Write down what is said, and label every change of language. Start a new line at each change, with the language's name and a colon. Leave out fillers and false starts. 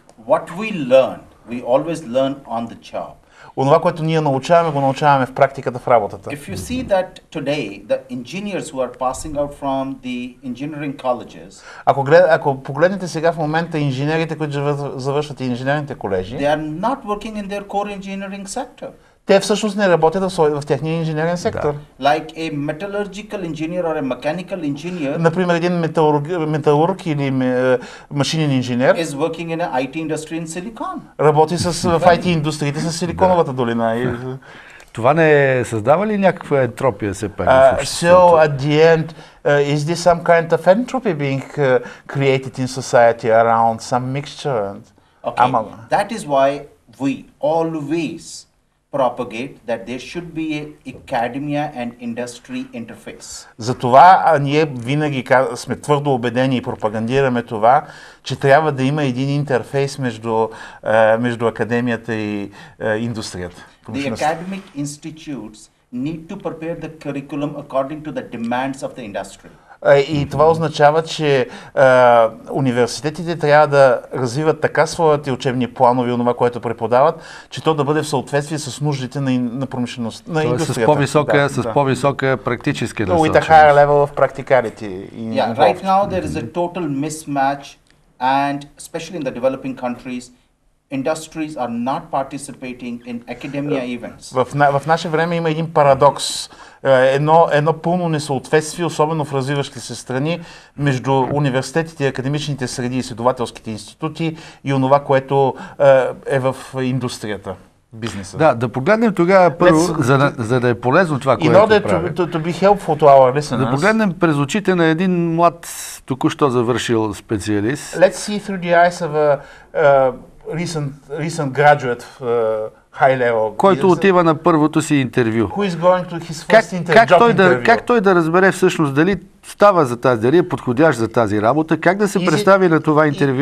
English: What we learn, we always learn on the job.
Bulgarian: Онова, което ние научаваме, го научаваме в практиката, в работата.
English: If you see that today, the engineers who are passing out from the engineering colleges,
Bulgarian: Ако погледнете сега в момента инженерите, които завършват инженерните колежи,
English: they are not working in their core engineering sector.
Bulgarian: те всъщност не работят в техния инженерен сектор.
English: Like a metallurgical engineer or a mechanical engineer
Bulgarian: Например, един металург или машинен инженер
English: is working in an IT industry in Silicon.
Bulgarian: работи в IT индустриите с Силиконовата долина. това не създава ли някаква ентропия все пак в обществото?
English: So at the end, is this some kind of entropy being created in society around some mixture? Okay, that is why we always propagate that there should be a academia and industry interface.
Bulgarian: Затова ние винаги сме твърдо убедени и пропагандираме това, че трябва да има един интерфейс между академията и индустрията.
English: The academic institutes need to prepare the curriculum according to the demands of the industry.
Bulgarian: И това означава, че университетите трябва да развиват така своите учебни планове и това, което преподават, че то да бъде в съответствие с нуждите на промишленост, на индустрията. С по-висока практическа насоченост.
English: With a higher level of practicality. Yeah, right now there is a total mismatch, and especially in the developing countries, industries are not participating in academia events.
Bulgarian: В наше време има един парадокс, едно пълно несъответствие, особено в развиващи се страни, между университетите, академичните среди, изследователските институти и онова, което е в индустрията, бизнеса. Да погледнем тогава първо, за да е полезно това, което правим.
English: To be helpful to our listeners.
Bulgarian: Да погледнем през очите на един млад, току-що завършил специалист.
English: Let's see through the eyes of a recent graduate, high level.
Bulgarian: Който отива на първото си интервю.
English: Who is going to his first interview?
Bulgarian: Как той да разбере всъщност дали става за тази, дали е подходящ за тази работа, как да се представи на това интервю?